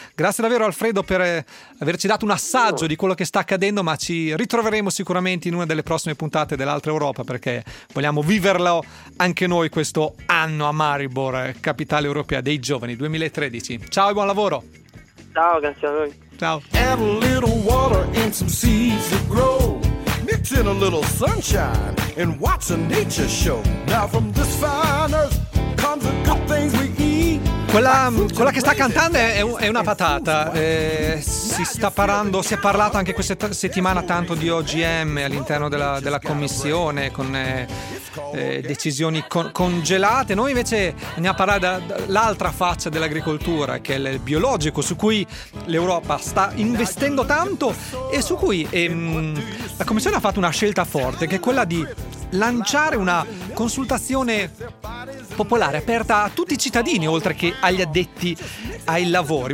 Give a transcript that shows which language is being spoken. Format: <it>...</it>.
<it>Grazie davvero, Alfredo, per averci dato un assaggio di quello che sta accadendo, ma ci ritroveremo sicuramente in una delle prossime puntate dell'Altra Europa, perché vogliamo viverlo anche noi questo anno a Maribor, capitale europea dei giovani 2013. Ciao e buon lavoro. Ciao, grazie a voi. Ciao.</it> <en>Add a little water and some seeds to grow. Mix in a little sunshine and watch a nature show. Now from this fine earth comes the good things we eat.</en> <it>Quella che sta cantando è una patata, si è parlato anche questa settimana tanto di OGM all'interno della commissione, con decisioni congelate. Noi invece andiamo a parlare dell'altra faccia dell'agricoltura, che è il biologico, su cui l'Europa sta investendo tanto e su cui la commissione ha fatto una scelta forte, che è quella di lanciare una consultazione popolare aperta a tutti i cittadini, oltre che agli addetti ai lavori.</it>